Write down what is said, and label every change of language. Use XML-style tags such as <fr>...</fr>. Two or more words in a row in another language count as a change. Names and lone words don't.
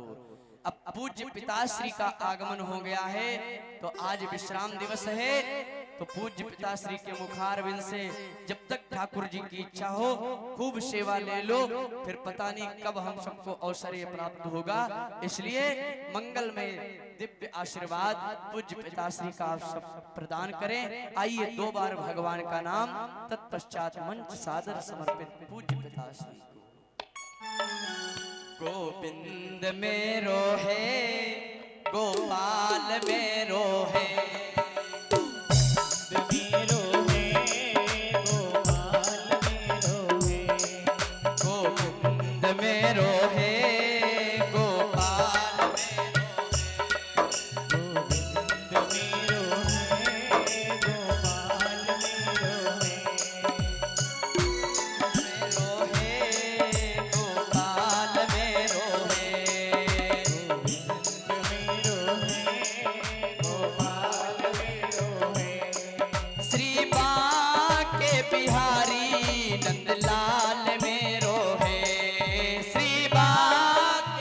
<hi>अब पूज्य पिताश्री का आगमन हो गया है, तो आज विश्राम दिवस है, तो पूज्य पिताश्री के मुखारविंद से जब तक ठाकुर जी की इच्छा हो खूब सेवा ले लो, फिर पता नहीं कब हम सबको अवसर ये प्राप्त होगा, इसलिए मंगल में दिव्य आशीर्वाद पूज्य पिताश्री का आप सब प्रदान करें। आइए 2 बार भगवान का नाम, तत्पश्चात मंच सादर समर्पित पूज्य पिताश्री को।</hi> <bra>गोविंद मेरो है, गोपाल मेरो है, मेरो है, गोपाल मेरो है, गोविंद मेरो है, गोपाल गोविंद मेरो है, गोपाल मेरो मेरो है, गोपाल मेरो है, मेरो है, गोपाल मेरो है, श्री बांके बिहारी नंदलाल मेरो है, श्री बांके</bra>